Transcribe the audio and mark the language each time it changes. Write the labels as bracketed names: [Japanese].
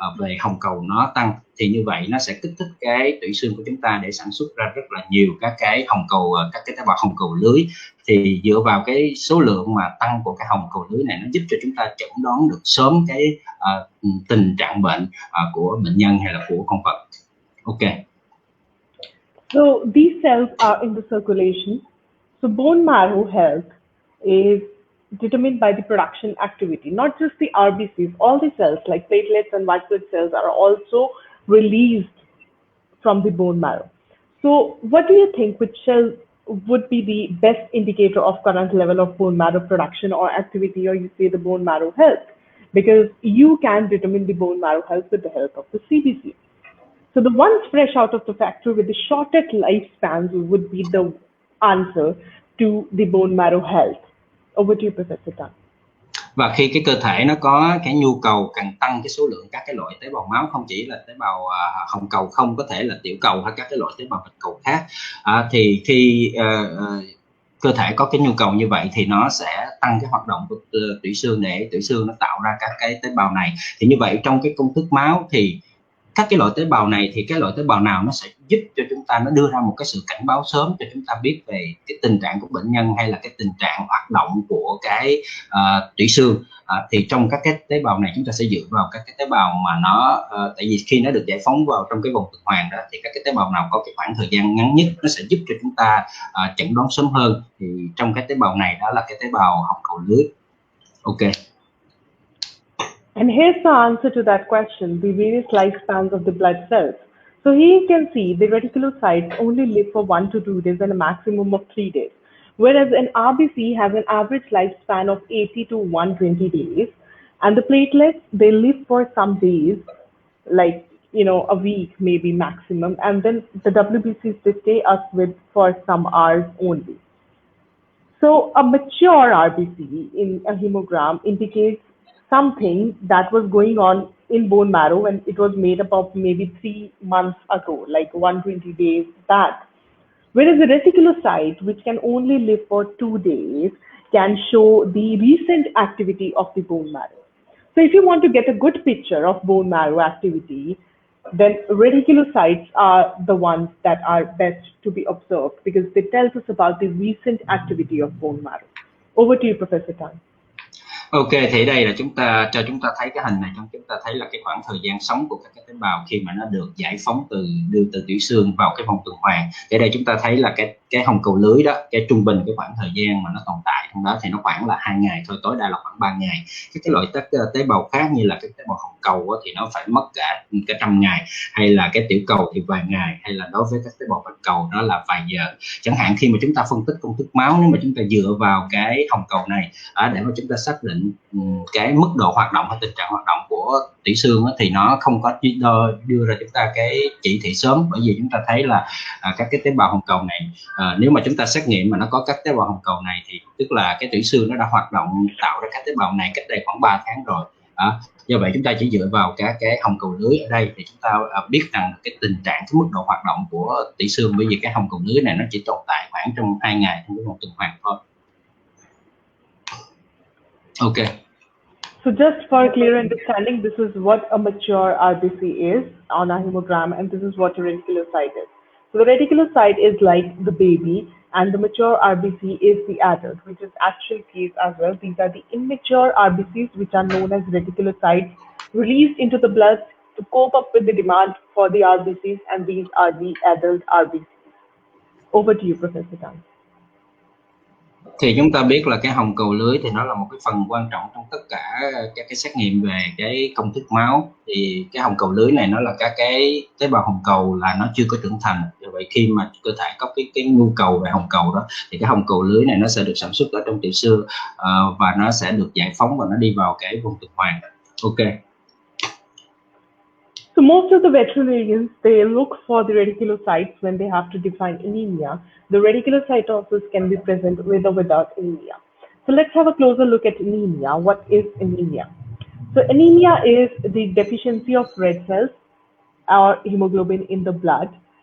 [Vietnamese] về hồng cầu nó tăng, thì như vậy nó sẽ kích thích cái tủy xương của chúng ta để sản xuất ra rất là nhiều các cái hồng cầu, các cái tế bào hồng cầu lưới. Thì dựa vào cái số lượng mà tăng của cái hồng cầu lưới này, nó giúp cho chúng ta chẩn đoán được sớm cái tình trạng bệnh của bệnh nhân hay là của con vật. Ok. [English] So these cells are in the circulation. So bone marrow health is determined by the production activity, not just the RBCs, all the cells like platelets and white blood cells are also released from the bone marrow. So what do you think, which cell would be the best indicator of current level of bone marrow production or activity, or you say the bone marrow health? Because you can determine the bone marrow health with the help of the CBC. So the ones fresh out of the factory with the shortest lifespans would be the answer to the bone marrow health. Over to you, Professor Tan. Và khi cái cơ thể nó có cái nhu cầu cần tăng cái số lượng các cái loại tế bào máu, không chỉ là tế bào hồng cầu không, có thể là tiểu cầu hay các cái loại tế bào bạch cầu khác, thì khi cơ thể có cái nhu cầu như vậy thì nó sẽ tăng cái hoạt động của tủy xương để tủy xương nó tạo ra các cái tế bào này. Thì như vậy trong cái công thức máu thì các cái loại tế bào này, thì cái loại tế bào nào nó sẽ giúp cho chúng ta, nó đưa ra một cái sự cảnh báo sớm cho chúng ta biết về cái tình trạng của bệnh nhân hay là cái tình trạng hoạt động của cái tủy xương. Thì trong các cái tế bào này chúng ta sẽ dựa vào các cái tế bào mà nó tại vì khi nó được giải phóng vào trong cái vòng tuần hoàn đó, thì các cái tế bào nào có cái khoảng thời gian ngắn nhất nó sẽ giúp cho chúng ta chẩn đoán sớm hơn. Thì trong các tế bào này đó là cái tế bào hồng cầu lưới. Ok. And here's the answer to that question, the various lifespans of the blood cells. So here you can see the reticulocytes only live for 1 to 2 days and a maximum of 3 days, whereas an RBC has an average lifespan of 80 to 120 days. And the platelets, they live for some days, like, a week maybe maximum. And then the WBCs, they stay us with for some hours only. So a mature RBC in a hemogram indicates something that was going on in bone marrow when it was made up of maybe 3 months ago, like 120 days back. Whereas the reticulocyte, which can only live for 2 days, can show the recent activity of the bone marrow. So if you want to get a good picture of bone marrow activity, then reticulocytes are the ones that are best to be observed because they tell us about the recent activity of bone marrow. Over to you, Professor Tan. [Vietnamese] Ok, thì đây là chúng ta thấy cái hình này, chúng ta thấy là cái khoảng thời gian sống của các cái tế bào khi mà nó được giải phóng đưa từ tủy xương vào cái vòng tuần hoàn. Thì đây chúng ta thấy là cái hồng cầu lưới đó, cái trung bình cái khoảng thời gian mà nó tồn tại trong đó thì nó khoảng là 2 ngày thôi, tối đa là khoảng 3 ngày. Cái loại tế bào khác như là cái tế bào hồng cầu thì nó phải mất cả 100 ngày, hay là cái tiểu cầu thì vài ngày, hay là đối với các tế bào bạch cầu đó là vài giờ. Chẳng hạn khi mà chúng ta phân tích công thức máu, nếu mà chúng ta dựa vào cái hồng cầu này để mà chúng ta xác định cái mức độ hoạt động hay tình trạng hoạt động của tủy xương thì nó không có đưa ra chúng ta cái chỉ thị sớm, bởi vì chúng ta thấy là các cái tế bào hồng cầu này, nếu mà chúng ta xét nghiệm mà nó có các tế bào hồng cầu này thì tức là cái tủy xương nó đã hoạt động tạo ra các tế bào này cách đây khoảng 3 tháng rồi. Do vậy chúng ta chỉ dựa vào các cái hồng cầu lưới ở đây thì chúng ta biết rằng cái tình trạng, cái mức độ hoạt động của tủy xương, bởi vì cái hồng cầu lưới này nó chỉ tồn tại khoảng trong 2 ngày trong cái vòng tuần hoàn thôi. Okay. [English] So just for clear understanding, this is what a mature RBC is on a hemogram, and this is what a reticulocyte is. So the reticulocyte is like the baby, and the mature RBC is the adult, which is actual case as well. These are the immature RBCs, which are known as reticulocytes, released into the blood to cope up with the demand for the RBCs, and these are the adult RBCs. Over to you, Professor Tan. [Vietnamese] Thì chúng ta biết là cái hồng cầu lưới thì nó là một cái phần quan trọng trong tất cả các cái xét nghiệm về cái công thức máu. Thì cái hồng cầu lưới này nó là các cái tế bào hồng cầu là nó chưa có trưởng thành. Do vậy khi mà cơ thể có cái nhu cầu về hồng cầu đó thì cái hồng cầu lưới này nó sẽ được sản xuất ở trong tiểu xương và nó sẽ được giải phóng và nó đi vào cái vòng tuần hoàn. Ok. [English] So most of the veterinarians, they look for the reticulocytes when they have to define anemia. The reticulocytosis can be present with or without anemia. So let's have a closer look at anemia. What is anemia? So anemia is the deficiency of red cells or hemoglobin in the blood.